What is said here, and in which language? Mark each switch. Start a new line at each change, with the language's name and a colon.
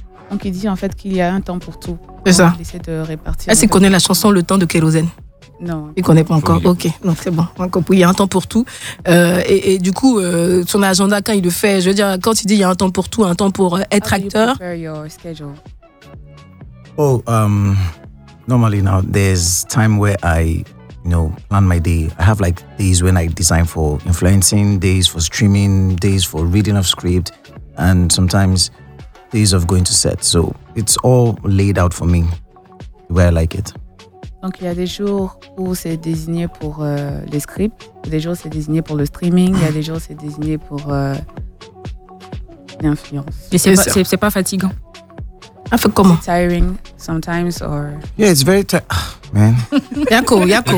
French: Donc il dit en fait qu'il y a un temps pour tout. C'est ça. Il essaie de répartir. Est-ce qu'il connaît la chanson Le Temps de Kérosène? Non. Il ne connaît pas encore. Ok, donc c'est bon. Il y a un temps pour tout. Et du coup, son agenda, quand il le fait, je veux dire, quand il dit il y a un temps pour tout, un temps pour être acteur.
English: How do you prepare your schedule? Oh, normally now, there's time where I, you know, plan my day. I have like days when I design for influencing, days for streaming, days for reading of script, and sometimes days of going to set. So it's all laid out for me the way I like it.
French: Donc, il y a des jours où c'est désigné pour les scripts, des jours où c'est désigné pour le streaming, il y a des jours où c'est désigné pour l'influence. Mais c'est pas fatigant. Un peu comment?
English: It's tiring sometimes or... Yeah, it's very tiring. Oh, man.